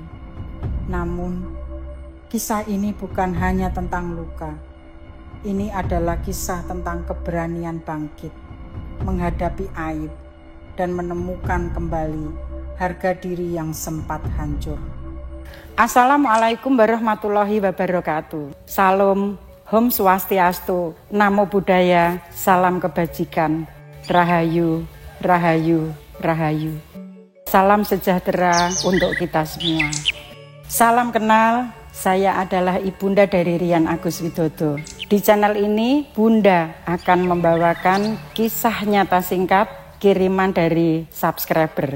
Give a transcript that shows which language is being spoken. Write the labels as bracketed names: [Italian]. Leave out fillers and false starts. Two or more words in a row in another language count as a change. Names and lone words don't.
[Indonesian] Namun, kisah ini bukan hanya tentang luka. Ini adalah kisah tentang keberanian bangkit, menghadapi aib, dan menemukan kembali harga diri yang sempat hancur. [Arabic] السلام عليكم ورحمة الله وبركاته. [Indonesian] Salam, [Sanskrit] Om Swastiastu, [Pali] Namo Buddhaya, [Indonesian] salam kebajikan, Rahayu, Rahayu, Rahayu. Salam sejahtera untuk kita semua. Salam kenal, saya adalah Ibunda dari Rian Agus Widodo. Di channel ini, Bunda akan membawakan kisah nyata singkat kiriman dari subscriber.